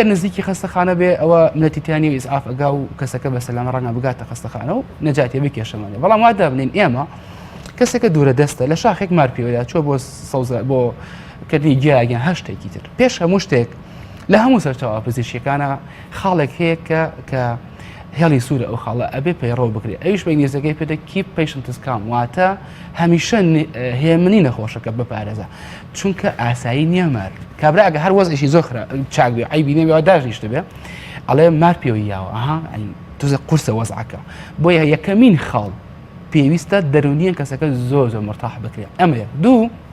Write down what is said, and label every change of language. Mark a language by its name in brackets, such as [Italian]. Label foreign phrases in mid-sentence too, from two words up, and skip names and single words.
[Central Kurdish] نزیکی خەستەخانە بێ ئەوە نەتیتیانی و ئیسعاف ئەگا و کەسەکە بە سەلامە ڕەنگە بگاتە خەستەخانە و نەجاتێ بکێشەمانێ بەڵام وا دابنین ئێمە کەسێکە دوورە دەستە لە شاخێک مار پێوەدا چۆ بۆ بۆ کردنی گیاگەن هەشتێکی تر پێش هەموو شتێک لە هەموو سەرچاوە پزیشکیەکانە خاڵێک هەیە کە هێڵی سوورە ئەو خاڵە ئەبێ پەیڕەوە بکرێت ئەویش بە ئینگلیزەکەی پێدە [English] keep patients calm [Central Kurdish] واتە هەمیشە هێمنی نەخۆشەکە بپارێزە چونکە ئاسایی نییە مار کابرا ئەگە هەر وەزعیشی زۆر چاک بێ ئەی بینێ داژنیشتە بێ ئەڵێ مار پێوەیاوە توزە قورسە وەزعەکە بۆیە یەکەمین خاڵ پێویستە دەرونیە کەسەکە زۆر مرتاح بکرێت ئەمە دوو